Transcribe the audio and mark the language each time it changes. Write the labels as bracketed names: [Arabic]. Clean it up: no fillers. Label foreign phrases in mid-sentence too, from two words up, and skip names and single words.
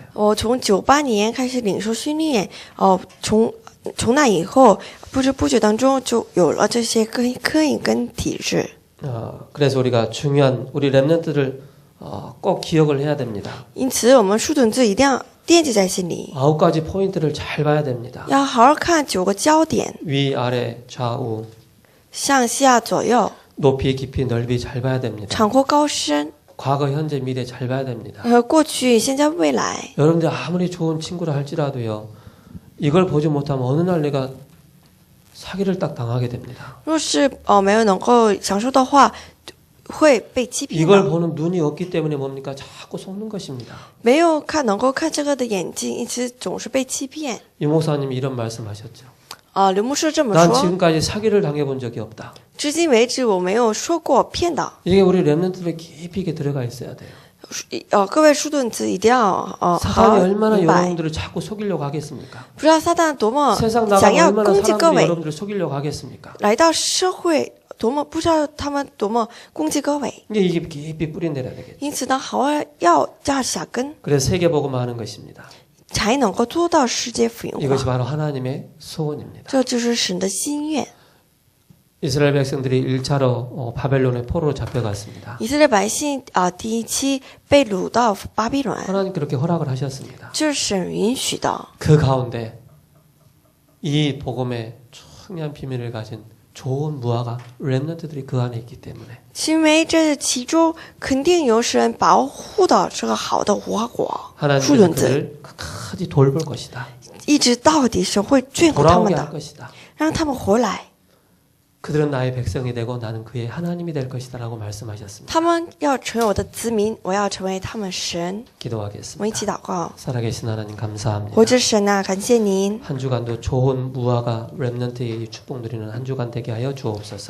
[Chinese] 我从98年开始领受训练，从那以后，不知不觉当中就有了这些刻印跟体质。 [Korean] 그래서 우리가 중요한 우리 렘넌트들 꼭 기억을 해야 됩니다. [Chinese] 因此，我们树墩子一定要惦记在心里， [Korean] 9가지 포인트를 잘 봐야 됩니다. [Chinese] 要好好看9个焦点， [Korean] 위, 아래, 좌우, [Chinese] 上下左右， [Korean] 높이, 깊이, 넓이 잘 봐야 됩니다. [Chinese] 长阔高深， [Korean] 과거, 현재, 미래 잘 봐야 됩니다. [Chinese] 过去、现在、未来。 [Korean] 여러분들 아무리 좋은 친구라 할지라도요. 이걸 보지 못하면 어느 날 내가 사기를 딱 당하게 됩니다. [Chinese] 若是没有能够享受的话，会被欺骗 [Korean] 이걸 [Chinese] 的。 [Korean] 보는 눈이 없기 때문에 뭡니까? 자꾸 속는 것입니다. [Chinese] 没有能够看这个的眼睛，因此总是被欺骗。 [Korean] 유 목사님이 이런 말씀하셨죠. [Chinese] 刘牧师这么 [Korean] 난 [Chinese] 说， [Korean] 지금까지 사기를 당해본 적이 없다. [Chinese] 至今为止我没有说过骗的。 [Korean] 이게 우리 렘넌트들에 깊이 있게 들어가 있어야 돼요. [Chinese] 各位树墩子一定要好 [Korean] 사단이 [Chinese] 好 [Korean] 얼마나 [Chinese] 明白， [Korean] 여러분들을 자꾸 속이려고 하겠습니까? [Chinese] 不知道撒旦多么 [Korean] 세상 [Chinese] 想 [Korean] 나가면 [Chinese] 要 [Korean] 얼마나 [Chinese] 攻击各 [Korean] 사람들이 [Chinese] 位， [Korean] 여러분들을 속이려고 하겠습니까? [Chinese] 来到社会多么不知道他们多么攻击各位， [Korean] 이게 깊이 뿌리 내려야 되겠죠. [Chinese] 因此呢，好好要下根， [Korean] 그래서 세계복음화 하는 것입니다. [Chinese] 才能够做到世界福音 [Korean] 이것이 [Chinese] 化。 [Korean] 바로 하나님의 소원입니다. [Chinese] 这就是神的心愿。 [Korean] 이스라엘 백성들이 1차로 바벨론의 포로로 잡혀갔습니다. [Chinese] 以色列百姓第一期被掳到巴比伦， [Korean] 하나님 그렇게 허락을 하셨습니다. [Chinese] 这是神允许的。 [Korean] 그 가운데 이 복음의 중요한 비밀을 가진 좋은 무화과 렘넌트들이 그 안에 있기 때문에 [Chinese] 是因为这其中肯定有神保护的这个好的无花果树 [Korean] 하나님께서 [Chinese] 墩子， [Korean] 그를 끝까지 돌볼 것이다. [Chinese] 一直到底神会眷顾他 [Korean] 돌아오게 [Chinese] 们 [Korean] 할 [Chinese] 的， [Korean] 것이다. [Chinese] 让他们回来。 [Korean] 그들은 나의 백성이 되고 나는 그의 하나님이 될 것이다 라고 말씀하셨습니다. [Chinese] 他们要成为我的子民，我要成为他们神。我们一起 [Korean] 기도하겠습니다. [Chinese] 祷告， [Korean] 살아계신 하나님 감사합니다. [Chinese] 活着神啊，感谢您， [Korean] 한 주간도 좋은 무화과 렘넌트의 축복 누리는 한 주간 되게 하여 주옵소서.